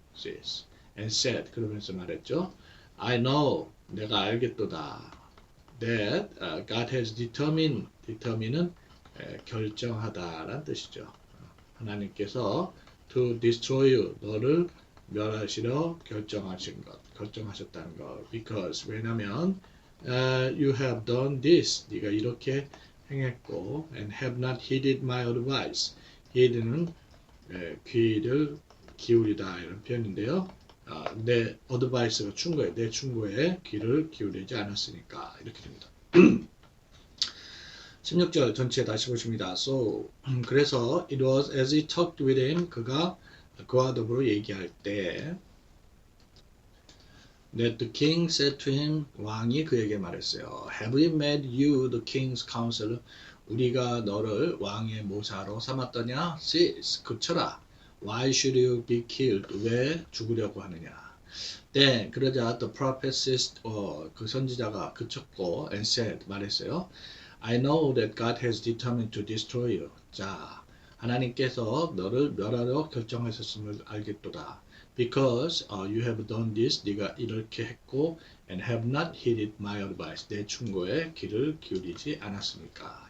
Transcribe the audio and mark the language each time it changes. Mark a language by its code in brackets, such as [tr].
[en] cease and said [ko] 그러면서 말했죠. [en] I know [ko] 내가 알겠도다. [en] That God has determine은 [ko] 결정하다라는 뜻이죠. 하나님께서 [en] to destroy you [ko] 너를 멸하시려 결정하셨다는 것. [en] Because [ko] 왜냐면 [en] you have done this [ko] 네가 이렇게 행했고 [en] and have not heeded my advice. [ko] heed는 귀를 기울이다 이런 표현인데요. 내 어드바이스가 충고에 내 충고에 귀를 기울이지 않았으니까 이렇게 됩니다. 16절 전체 다시 보십니다. [en] So [ko] 그래서 [en] it was as he talked with him [ko] 그가 그와 더불어 얘기할 때 [en] that the king said to him [ko] 왕이 그에게 말했어요. [en] Have we made you the king's counselor? [ko] 우리가 너를 왕의 모사로 삼았더냐? cease 그쳐라. [en] Why should you be killed? [ko] 왜 죽으려고 하느냐? [en] Then [ko] 그러자 [en] the prophet ceased [ko] 그 선지자가 그쳤고 [en] and said [ko] 말했어요. [en] I know that God has determined to destroy you. [ko] 자, 하나님께서 너를 멸하려 결정하셨음을 알겠도다. [en] Because you have done this, [ko] 네가 이렇게 했고, [en] and have not heeded my advice. [ko] 내 충고에 귀를 기울이지 않았으니까.